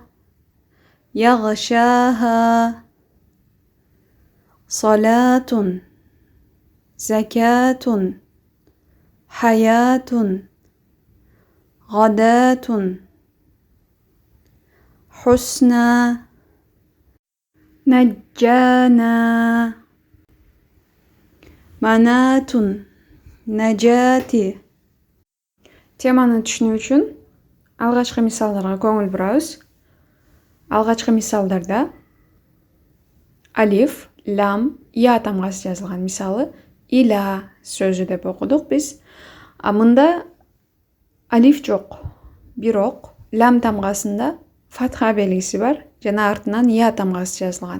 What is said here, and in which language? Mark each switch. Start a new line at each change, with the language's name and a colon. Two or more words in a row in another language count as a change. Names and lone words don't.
Arabic: يغشاها صلاة زكاة حياة غداة حسنى نجانا مناة نجاة.
Kyrgyz: Теманы түшүнүү үчүн алгачкы мисалдарга көңүл бурабыз. Алгачкы мисалдарда алиф, лам, я тамгасы жазылган. Мисалы ила сөзү деп окудук биз. Мында алиф жок, бирок лам тамгасында фатха белгиси бар жана артынан я тамгасы жазылган.